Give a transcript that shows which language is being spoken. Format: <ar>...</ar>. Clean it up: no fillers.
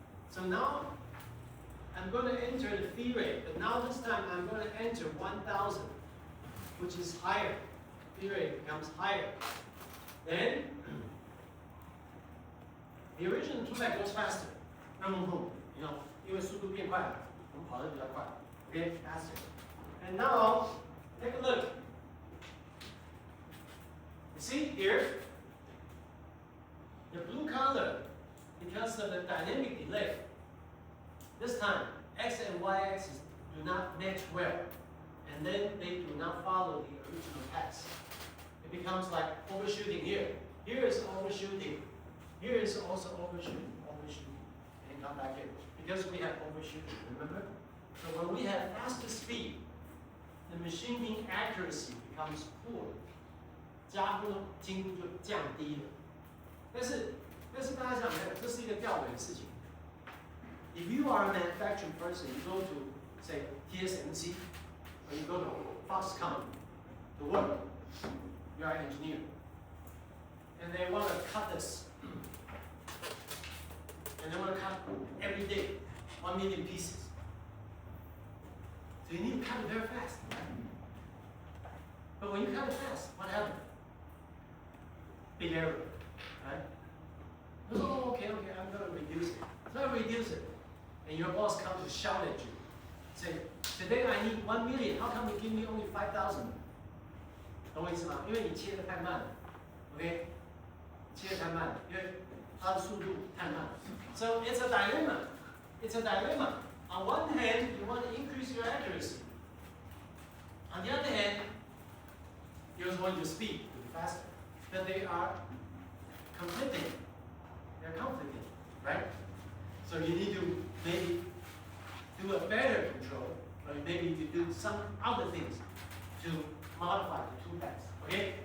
<en>So now I'm going to enter the feed rate, but now this time I'm going to enter 1,000, which is higher. Feed rate becomes higher. Then the original two path goes faster. You know,</en> <zh>因为速度变快了，我们跑得比较快。</zh> <en>Okay, faster. And now take a look. You see here, the blue color, because of the dynamic delay, this time x and y axis do not match well, and then they do not follow the original path. It becomes like overshooting here. Here is overshooting. Here is also overshooting, and come back here because we have overshooting. Remember? So when we have faster speed, the machine accuracy becomes poor，</en> <zh>加工的精度就降低了。但是大家想想看，这是一个吊诡的事情。</zh> <en>If you are a manufacturing person, you go to say TSMC, or you go to Foxconn to work. You are an engineer, and they want to cut this, and they want to cut every day 1 million pieces. So you need to cut it very fast. But when you cut it fast, what happens? Big error, right? Oh, okay, I'm going to reduce it. So I reduce it, and your boss comes to shout at you, say, today I need 1 million. How come you give me only 5,000?</en> <zh>懂我意思吗？因为你切得太慢了 ，OK？ 切得太慢了，因为它的速度太慢。</zh> <en>So it's a dilemma. It's a dilemma. On one hand, you want to increase your accuracy. On the other hand, you also want your speed to be faster. But they are conflicting. They're conflicting, right? So you need to maybe do a better control, or maybe to do some other things to modify the two paths. Okay?</en>